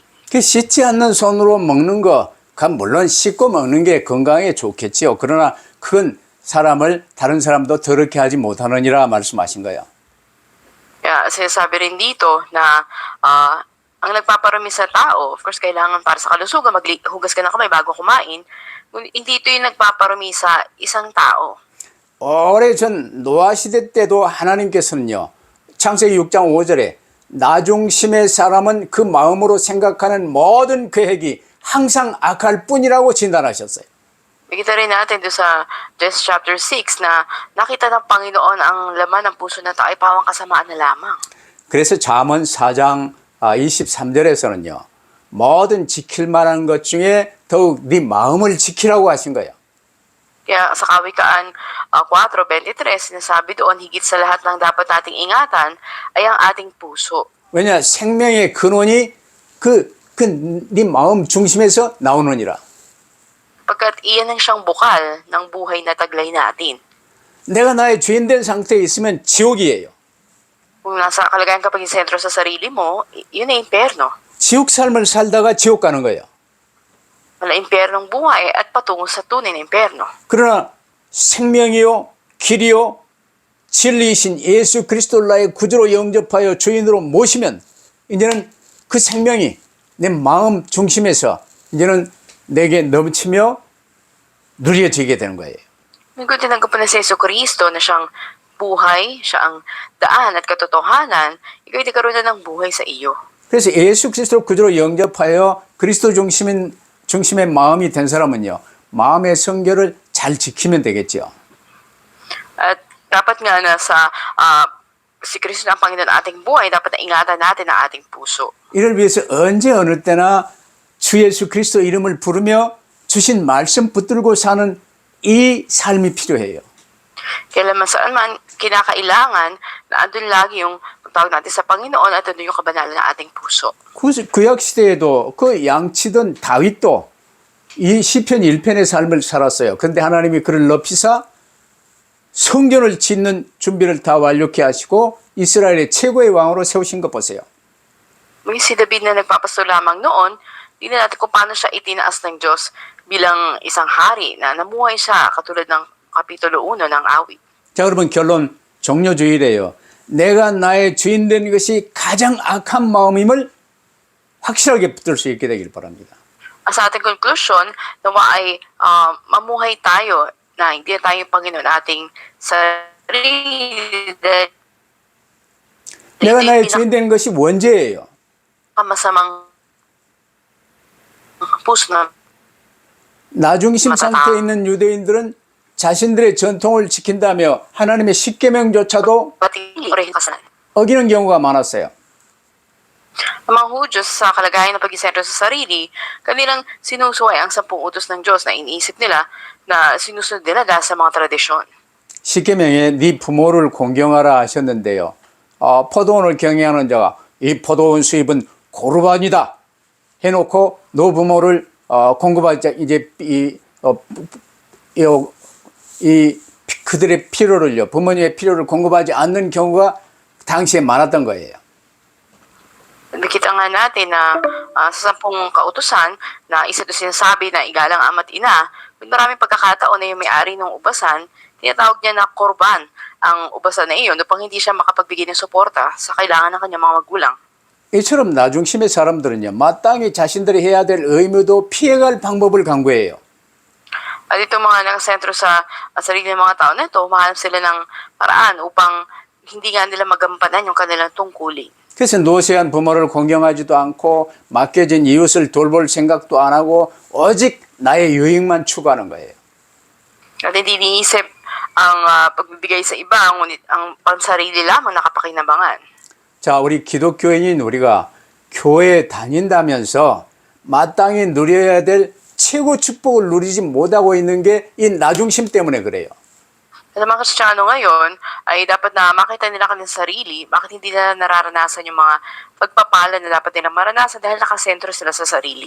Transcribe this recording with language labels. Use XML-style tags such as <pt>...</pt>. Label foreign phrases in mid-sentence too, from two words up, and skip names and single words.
<ko>그 씻지 않는 손으로 먹는 거, 물론 씻고 먹는 게 건강에 좋겠지요. 그러나 그건 사람을 다른 사람도 더럽게 하지 못하느니라 말씀하신 거예요.</ko> <tl>Kaya sinasabi rin dito na ang nagpaparumi sa tao,</tl> <en>of course,</en> <tl>kailangan para sa kalusugan, maghugas ka ng kamay bago kumain. Hindi ito yung nagpaparumi sa isang tao.</tl> <ko>오래전 노아시대 때도 하나님께서는요. 창세기 6장 5절에 나중심의 사람은 그 마음으로 생각하는 모든 계획이 항상 악할 뿐이라고 진단하셨어요.</ko> <tl>Nakita rin natin doon sa Genesis chapter 6 na nakita ng Panginoon ang laman ng puso na tao ay pawang kasamaan na lamang.</tl> <ko>그래서 잠언 4장 23절에서는요. 모든 지킬 만한 것 중에 더욱 네 마음을 지키라고 하신 거예요.</ko> <tl>Kaya sa Kawikaan 4:23, sinasabi doon, higit sa lahat ng dapat nating ingatan ay ang ating puso.</tl> <ko>왜냐? 생명의 근원이 네 마음 중심에서 나오느니라.</ko> <tl>Pagkat iyan ang siyang bukal ng buhay na taglay natin.</tl> <ko>내가 나의 주인된 상태에 있으면 지옥이에요.</ko> <tl>Kung nasa kalagayan kapag sentro sa sarili mo, yun ay impyerno.</tl> <ko>지옥 삶을 살다가 지옥 가는 거예요.</ko> <tl>Wala impyernong buhay at patungo sa tunay na impyerno.</tl> <ko>그러나 생명이요 길이요 진리이신 예수 그리스도를 나의 구주로 영접하여 주인으로 모시면 이제는 그 생명이 내 마음 중심에서 이제는 내게 넘치며 누려지게 되는 거예요.</ko> <tl>Kung tinanggap mo na si Yesu Cristo na siyang buhay, siya ang daan at katotohanan, ikaw ay nagkaroon na ng buhay sa iyo.</tl> <ko>그래서 예수 그리스도를 구주로 영접하여 그리스도 중심의 마음이 된 사람은요. 마음의 성결을 잘 지키면 되겠죠.</ko> <tl>At dapat nga na sa si Kristo na ang Panginoon ating buhay, dapat na ingatan natin ang ating puso.</tl> <ko>이를 위해서 언제 어느 때나 주 예수 그리스도 이름을 부르며 주신 말씀 붙들고 사는 이 삶이 필요해요.</ko> <tl>Kailanman saan man kinakailangan na andun lagi yung pagtawag natin sa Panginoon at andun yung kabanalan ng ating puso.</tl> <ko>구약 시대에도 그 양치던 다윗도 이 시편 1편의 삶을 살았어요. 그런데 하나님이 그를 높이사 성전을 짓는 준비를 다 완료케 하시고 이스라엘의 최고의 왕으로 세우신 것 보세요.</ko> <tl>May si David na nagpapasto lamang noon, tingnan natin kung paano siya itinaas ng Diyos bilang isang hari na namuhay siya katulad ng Kapitulo 1 ng awit.</tl> <ko>자, 그러면 결론 종료주의래요. 내가 나의 주인 되는 것이 가장 악한 마음임을 확실하게 붙들 수 있게 되길 바랍니다.</ko> <tl>Sa ating conclusion, nawa ay mamuhay tayo na hindi na tayo yung Panginoon ating sarili.</tl> <ko>내가 나의 주인 되는 것이 원죄예요.</ko> <tl>Masamang puso na</tl> <ko>나중심 상태에 있는 유대인들은 자신들의 전통을 지킨다며 하나님의 십계명조차도</ko> <tl>patigil kasalan.</tl> <ko>어기는 경우가 많았어요.</ko> <tl>Ang mga Hudyo sa kalagayan ng pag-isentro sa sarili, kanilang sinusuway ang 10 utos ng Diyos na iniisip nila na sinusunod nila dahil sa mga tradisyon.</tl> <ko>십계명에 네 부모를 공경하라 하셨는데요. 포도원을 경영하는 자가 이 포도원 수입은 고르반이다 해놓고 노부모를 공급하자 이제 그들의 필요를요, 부모님의 필요를 공급하지 않는 경우가 당시에 많았던 거예요.</ko> <tl>Nakita nga natin na sa 10 kautusan na isa ito sinasabi na igalang ama't ina, maraming pagkakataon na yung may-ari ng ubasan, tinatawag niya na korban ang ubasan na iyon upang hindi siya makapagbigay ng suporta sa kailangan ng kanyang mga magulang.</tl> <ko>이처럼 나중심의 사람들은요, 마땅히 자신들이 해야 될 의무도 피해갈 방법을 강구해요.</ko> <tl>At itong mga nakasentro sa sarili ng mga tao na ito, mahanap sila ng paraan upang hindi nga nila magampanan yung kanilang tungkulin.</tl> <ko>그래서 노쇠한 부모를 공경하지도 않고 맡겨진 이웃을 돌볼 생각도 안 하고 오직 나의 유익만 추구하는 거예요.</ko> <tl>At hindi iniisip ang pagbibigay sa iba, ngunit ang pansarili lamang nakapakinabangan.</tl> <ko>자, 우리 기독교인인 우리가 교회에 다닌다면서 마땅히 누려야 될 최고 축복을 누리지 못하고 있는 게 이 나중심 때문에 그래요.</ko> <tl>Sa mga Kristiyano ngayon, ay dapat na makita nila kanilang sarili, bakit hindi nila nararanasan yung mga pagpapala na dapat nilang maranasan dahil nakasentro sila sa sarili.</tl>